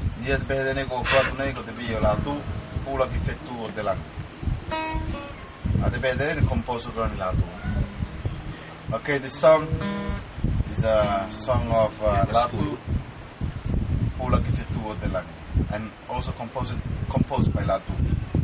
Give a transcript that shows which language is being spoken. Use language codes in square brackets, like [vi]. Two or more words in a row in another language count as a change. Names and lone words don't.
[to] ia te pehe tene ko kuatu nei ko te bio la tu pula ki fetu o te langi. A te pehe tene composer rani la tu. [en] Okay, the song is a song of Latu Pula ki fetu o te langi, and also composed by Latu.